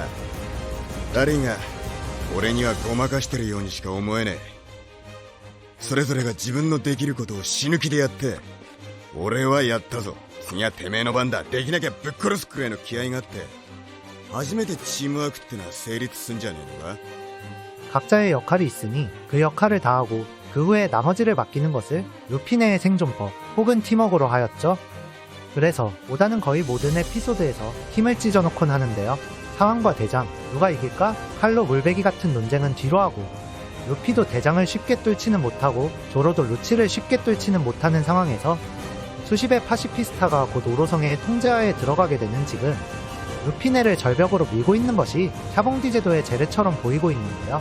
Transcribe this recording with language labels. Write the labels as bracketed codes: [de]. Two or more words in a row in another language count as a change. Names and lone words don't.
[ja] 誰が俺にはごまかしてるようにしか思えねえ。それぞれが自分のできることを死ぬ気でやって、俺はやったぞ、次はてめえの番だ、できなきゃぶっ殺すくらいの気合があって、初めてチームワークってのは成立すんじゃねえのか。 [ko] 각자의 역할이 있으니 그 역할을 다하고 그 후에 나머지를 맡기는 것을 루피네의 생존법 혹은 팀워크로 하였죠. 그래서 오다는 거의 모든 에피소드에서 팀을 찢어놓곤 하는데요. 상황과 대장, 누가 이길까? 칼로 물베기 같은 논쟁은 뒤로 하고, 루피도 대장을 쉽게 뚫지는 못하고 조로도 루치를 쉽게 뚫지는 못하는 상황에서 수십의 파시피스타가 곧 오로성의 통제하에 들어가게 되는 지금 루피네를 절벽으로 밀고 있는 것이 샤봉디 제도의 재래처럼 보이고 있는데요.